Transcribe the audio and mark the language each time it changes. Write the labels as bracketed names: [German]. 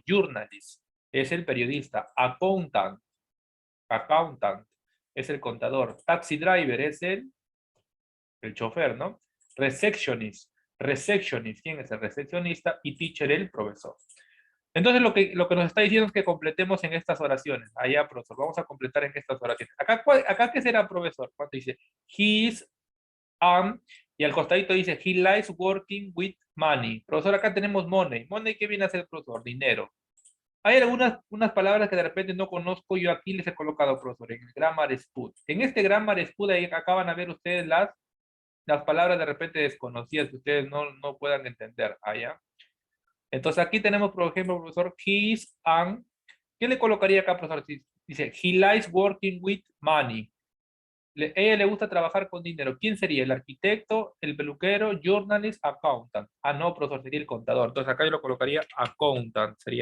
[Spanish] Journalist es el periodista. Accountant es el contador. Taxi driver es el chofer, ¿no? Receptionist, ¿quién es el recepcionista? Y teacher, el profesor. Entonces, lo que nos está diciendo es que completemos en estas oraciones. Allá, profesor, vamos a completar en estas oraciones. Acá ¿qué será, profesor? Cuando dice, he's, y al costadito dice, he likes working with money. Profesor, acá tenemos money. Money, ¿qué viene a ser, profesor? Dinero. Hay unas palabras que de repente no conozco, yo aquí les he colocado, profesor, en el Grammar Spoon. En este Grammar Spoon, ahí acaban a ver ustedes las palabras de repente desconocidas que ustedes no puedan entender. Allá. Entonces aquí tenemos, por ejemplo, profesor, his and, ¿qué le colocaría acá, profesor? [English] Dice, he likes working with money. [Spanish] Ella le gusta trabajar con dinero. ¿Quién sería? ¿El arquitecto, el peluquero, journalist, accountant? Ah, no, profesor, sería el contador. Entonces acá yo lo colocaría accountant.